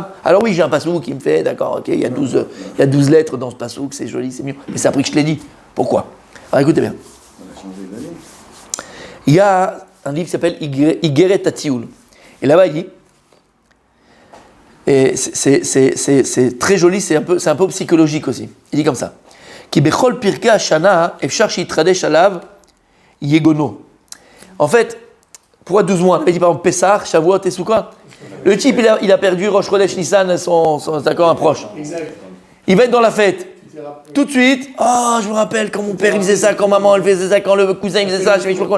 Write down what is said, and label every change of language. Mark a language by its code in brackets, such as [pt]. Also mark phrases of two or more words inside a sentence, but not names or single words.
[fr] Alors oui, j'ai un passouk qui me fait, d'accord, ok, il y a 12 lettres dans ce passouk, c'est joli, c'est mieux. Mais c'est après que je te l'ai dit. Pourquoi? Alors écoutez bien. Il y a un livre qui s'appelle Igeret Atioul. Et là-bas, il dit, et c'est très joli, c'est un peu psychologique aussi. Il dit comme ça. [he] כי בכל פרקי השנה אפשר שיתחדש עליו יגונו. [fr] En fait, pourquoi 12 mois? Il dit par exemple Pessah, Shavuot et Sukkot. Le type, il a perdu Rosh Chodesh Nissan, son un proche. Il va être dans la fête. Tout de suite, oh, je me rappelle quand mon père il faisait ça, quand maman elle faisait ça, quand le cousin il faisait ça, je sais pas quoi.